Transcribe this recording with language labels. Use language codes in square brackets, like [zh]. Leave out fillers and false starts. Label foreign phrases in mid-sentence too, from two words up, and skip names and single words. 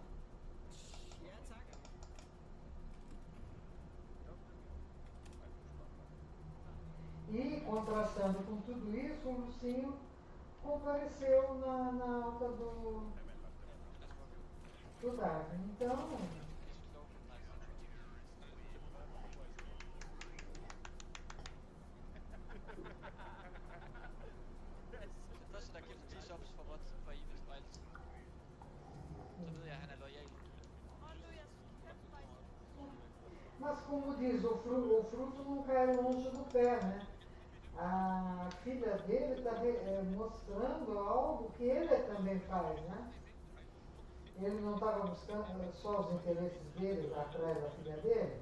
[da] Ja, tak. [pt] E, contrastando com tudo isso, o Lucinho compareceu na alta do Darwin. Então, [en] Is slow. Nice. [da] Den første, der giver 10 subs for mods for evigt og altid. Så ved jeg, at han er loyal. [pt] mas como diz, o fruto não cai longe do pé, né? A filha dele está mostrando algo que ele também faz, né? Ele não estava buscando só os interesses dele atrás da filha dele.